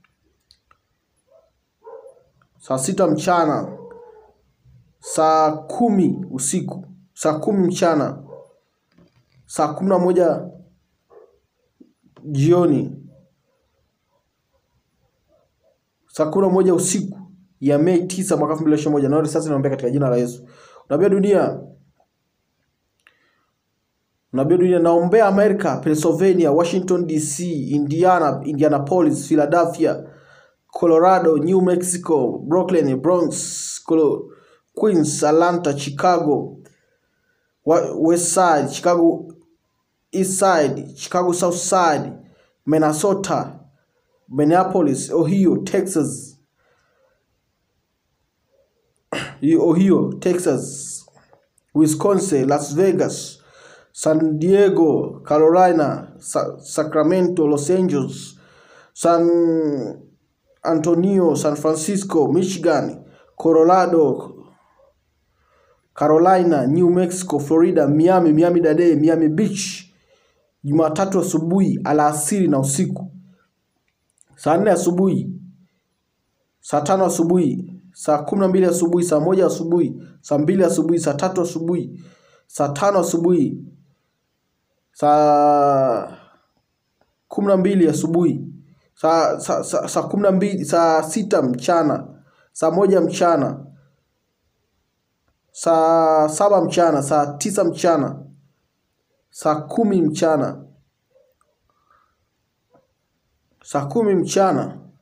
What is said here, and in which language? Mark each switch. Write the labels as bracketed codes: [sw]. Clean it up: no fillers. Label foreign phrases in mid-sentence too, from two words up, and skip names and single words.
[sw] saa 6 mchana, saa 10 usiku, saa 10 mchana, saa 11 jioni, saa 11 usiku ya Mei 9 mwaka 2021. Na sasa naomba katika jina la Yesu. Nabii dunia, naombea Amerika, Pennsylvania, Washington DC, Indianapolis, Philadelphia, Colorado, New Mexico, Brooklyn, Bronx, Queens, Atlanta, Chicago West Side, Chicago East Side, Chicago South Side, Minnesota, Minneapolis, Ohio, Texas, Wisconsin, Las Vegas, San Diego, Carolina, Sacramento, Los Angeles, San Antonio, San Francisco, Michigan, Colorado, Carolina, New Mexico, Florida, Miami-Dade, Miami Beach. Jumatatu asubuhi, alasiri na usiku. Saa 4 asubuhi, saa 5 asubuhi, saa 12 asubuhi, saa 1 asubuhi, saa 2 asubuhi, saa 3 asubuhi, saa 5 asubuhi, saa 12 asubuhi, saa 12, saa 6 mchana, saa 1 mchana, saa 7 mchana, saa 9 mchana, saa 10 mchana, saa 10 mchana,